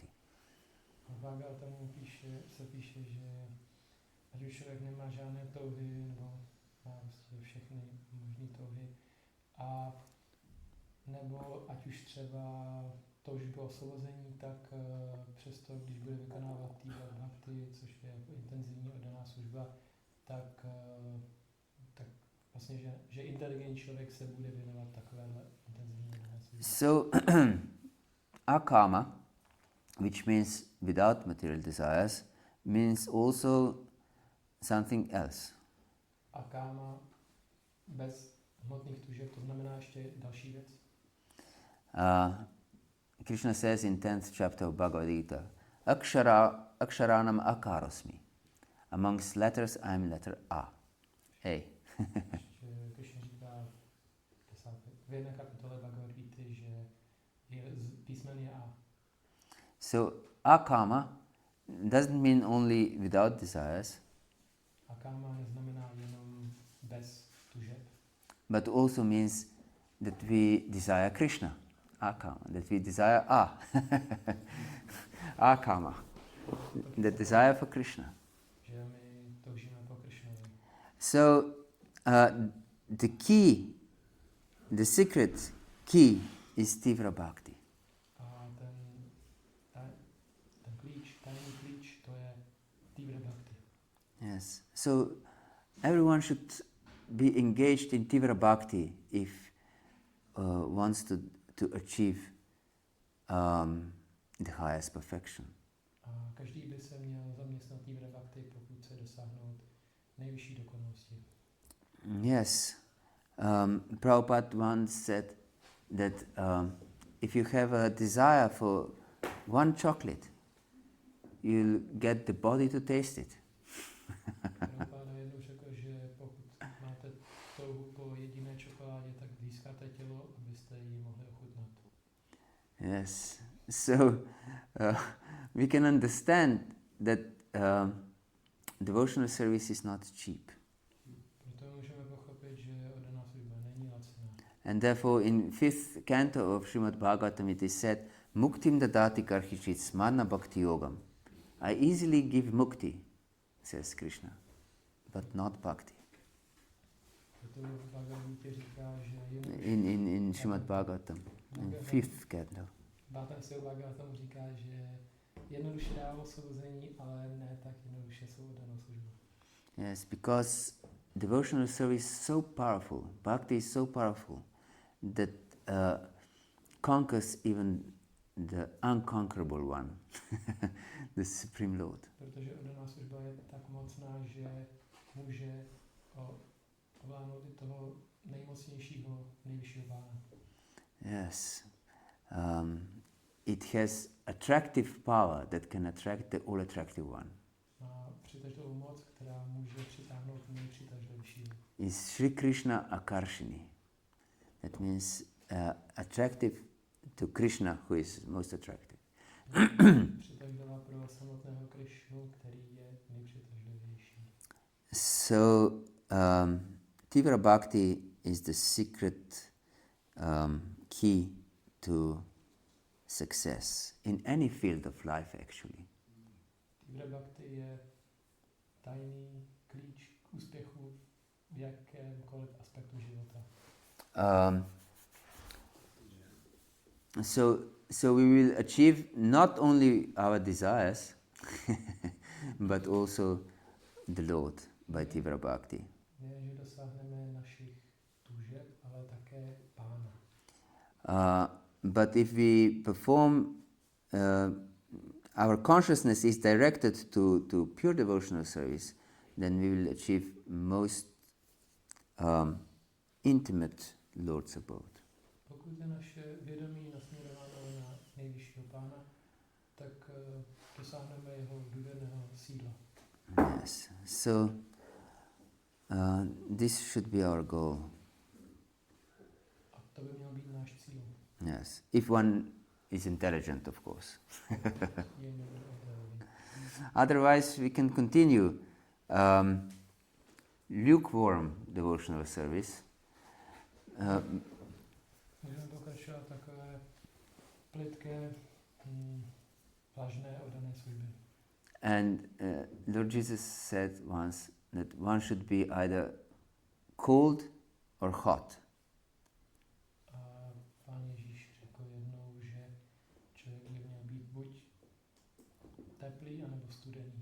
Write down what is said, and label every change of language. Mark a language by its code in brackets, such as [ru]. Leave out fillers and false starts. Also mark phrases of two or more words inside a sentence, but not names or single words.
[cs] V Bhagavatamu se píše, že ať už člověk nemá žádné touhy nebo prostě všechny možné touhy. A nebo ať už třeba toužbu osvobození, tak přesto, když bude vykonávat týhle bhakti, což je jako intenzivní oddaná služba, tak vlastně, že inteligentní člověk se bude věnovat takovéhle intenzivní oddané službě. [en] So, akama, which means without material desires, means also something else. [cs] Akáma bez hmotných tužeb, to znamená ještě další věc. [en] Krishna says in 10th chapter of Bhagavad-gita, [sa] Aksharanam akarosmi. [en] Amongst letters I am letter A. A. [cs] Krishna říká v jedné kapitole Bhagavad-gita, že písmen je A. [en] So, akama doesn't mean only without desires, [cs] Akáma neznamená jenom bez tužeb, [en] but also means that we desire Krishna. Akama, that we desire akama, the desire for Krishna. [cs] že my toužíme po Krišnovi. [en] So, the key, the secret key is Tivra Bhakti. [cs] A ten klíč, tajný klíč, to je Tivra Bhakti. [en] Yes. So, everyone should be engaged in Tivra Bhakti if wants to achieve the highest perfection. [cs] A každý by se měl zaměstnat Tivra Bhakti, pokud chce dosáhnout nejvyšší dokonalosti. [en] Yes. Prabhupada once said that if you have a desire for one chocolate, you'll get the body to taste it. [cs] Prabhupada jednou řekl, že pokud máte touhu po jediné čokoládě, tak získáte tělo, abyste ji mohli ochutnat. [en] Yes. So we can understand that devotional service is not cheap. [cs] Proto můžeme pochopit, že oddaná služba není laciná. [en] And therefore in 5th canto of Srimad Bhagavatam it is said, [sa] Muktim dadati karhichit smarna bhakti-yogam. [en] I easily give mukti, says Krishna, but not bhakti. [cs] Proto v Bhagavad-gita říká, že [en] In Srimad Bhagavatam, in 5th canto. [cs] Bhagavatam říká, že jednoduše dává osvobození, ale ne tak jednoduše svou oddanou službu. [en] Yes, because devotional service is so powerful, bhakti is so powerful, that conquers even the unconquerable one, the Supreme Lord. [cs] Protože oddaná služba je tak mocná, že může ovládnout i toho nejmocnějšího, nejvyššího pána. [en] Yes. It has attractive power that can attract the all-attractive one. [cs] Má přitažlivou moc, která může přitáhnout nejpřitažlivějšího. [en] Is [sa] Sri Krishna Akarshini. [en] That means attractive to Krishna, who is most attractive. [cs] Přitažlivá pro samotného Krišnu, který je nejpřitažlivější. [en] So, Tivra Bhakti is the secret key to success in any field of life, actually. [cs] Tivra Bhakti je tajný klíč k úspěchu v jakémkoliv aspektu života. [en] So we will achieve not only our desires, but also the Lord by Tivra Bhakti. [cs] Ne, že dosáhneme našich tužeb, ale také Pána. [en] But if we perform, our consciousness is directed to pure devotional service, then we will achieve most intimate Lord's abode. [cs] Pokud je naše vědomí nasměrováno na nejvyššího Pána, tak dosáhneme jeho důvěrného sídla. [en] Yes. So this should be our goal. [cs] A to by měl být náš cíl. [en] Yes, if one is intelligent, of course. Otherwise, we can continue lukewarm devotional service. [cs] Můžeme pokračovat takové plitké, vlažné oddané služby. [en] And Lord Jesus said once that one should be either cold or hot. [cs] A Pán Ježíš řekl jednou, že člověk by měl být buď teplý, anebo studený.